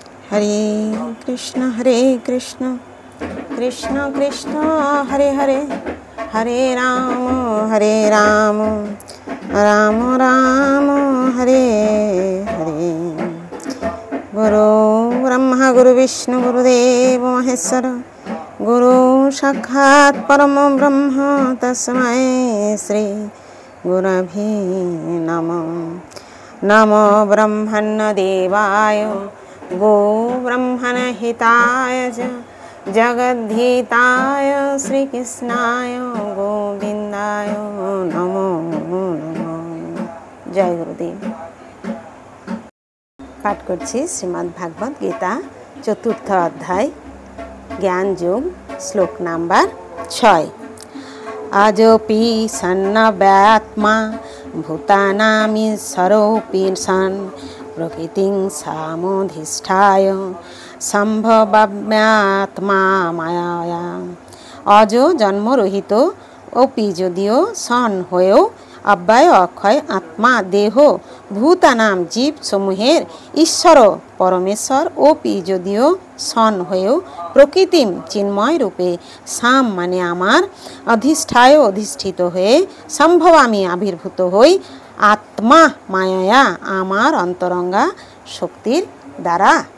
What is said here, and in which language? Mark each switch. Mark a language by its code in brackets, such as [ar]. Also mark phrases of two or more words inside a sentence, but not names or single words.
[sa] हरे कृष्ण कृष्ण कृष्ण हरे हरे, हरे राम राम राम हरे हरे। गुरु ब्रह्मा गुरु विष्णु गुरुदेव महेश्वर, गुरु साक्षात् परम ब्रह्म तस्मै श्री गुरवे नमः। नमो ब्रह्मण्य देवाय गो ब्रह्मण हिताय जगद्धिताय श्रीकृष्णाय गोविंदाय नमो नमः। जय गुरुदेव। [bn] पाठ करছি শ্রীমদ্ ভাগবত গীতা চতুর্থ অধ্যায় জ্ঞান যোগ, শ্লোক নাম্বার 6। [sa] अजोपि सन्नव्यात्मा भूतानामीश्वरोऽपि सन् प्रकृतिं सामधिष्ठाय সম্ভবাম্যাত্মা মায়া। [bn] অজ জন্মরহিত অপি যদিও সন হয়েও অব্যয় অক্ষয় আত্মা দেহ ভূতানাম জীব সমূহের ঈশ্বর পরমেশ্বর অপি যদিও সন হয়েও প্রকৃতিম চিন্ময় রূপে সাম মানে আমার অধিষ্ঠায় অধিষ্ঠিত হয়ে সম্ভবামি আবির্ভূত হই আত্মা মায়া আমার অন্তরঙ্গা শক্তির দ্বারা।